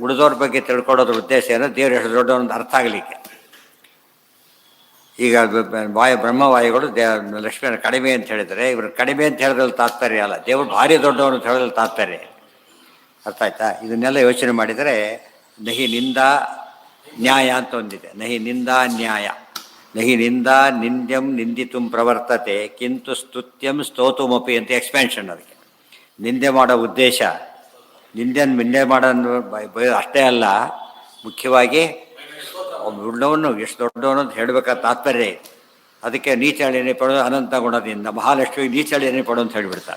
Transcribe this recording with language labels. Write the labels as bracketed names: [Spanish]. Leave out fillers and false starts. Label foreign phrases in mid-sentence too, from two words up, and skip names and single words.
[Kannada] ಉಳಿದವ್ರ ಬಗ್ಗೆ ತಿಳ್ಕೊಳ್ಳೋದ್ರ ಉದ್ದೇಶ ಏನೋ ದೇವ್ರು ಎಷ್ಟು ದೊಡ್ಡವನೊಂದು ಅರ್ಥ ಆಗಲಿಕ್ಕೆ. ಈಗ ಬ್ರಹ್ಮವಾಯುಗಳು ಲಕ್ಷ್ಮಿಯನ್ನು ಕಡಿಮೆ ಅಂತ ಹೇಳಿದರೆ, ಇವರು ಕಡಿಮೆ ಅಂತ ಹೇಳಿದ್ರಲ್ಲಿ ತಾತ್ಪರ್ಯ ಅಲ್ಲ, ದೇವರು ಭಾರಿ ದೊಡ್ಡವನು ಅಂತ ಹೇಳೋದ್ರಲ್ಲಿ ತಾತ್ಪರ್ಯ. ಅರ್ಥ ಆಯ್ತಾ? ಇದನ್ನೆಲ್ಲ ಯೋಚನೆ ಮಾಡಿದರೆ [Sanskrit] ನಹಿ ನಿಂದಾ ನ್ಯಾಯ [Kannada] ಅಂತ ಒಂದಿದೆ. [Sanskrit] ನಹಿ ನಿಂದಾ ನ್ಯಾಯ, ನಹಿ ನಿಂದಾ ನಿಂದ್ಯಂ ನಿಂದಿತು ಪ್ರವರ್ತತೆ ಕಿಂತು ಸ್ತುತ್ಯಂ ಸ್ತೋತುಮಪಿ [Kannada] ಅಂತ ಎಕ್ಸ್ಪ್ಯಾನ್ಷನ್. ಅದಕ್ಕೆ ನಿಂದೆ ಮಾಡೋ ಉದ್ದೇಶ, ನಿಂದೆ ಮಾಡೋ ಅಷ್ಟೇ ಅಲ್ಲ, ಮುಖ್ಯವಾಗಿ ಒಬ್ಬ ಉಳ್ಳವನು ಎಷ್ಟು ದೊಡ್ಡವನು ಅಂತ ಹೇಳಬೇಕಾದ ತಾತ್ಪರ್ಯ ಇದೆ. ಅದಕ್ಕೆ ನೀಚಾಳಿನೇ ಪಡೋದು ಅನಂತ ಗುಣದಿಂದ ಮಹಾಲಕ್ಷ್ಮಿ ನೀಚಾಳಿನೇ ಪಡೋ ಅಂತ ಹೇಳಿಬಿಡ್ತಾರೆ.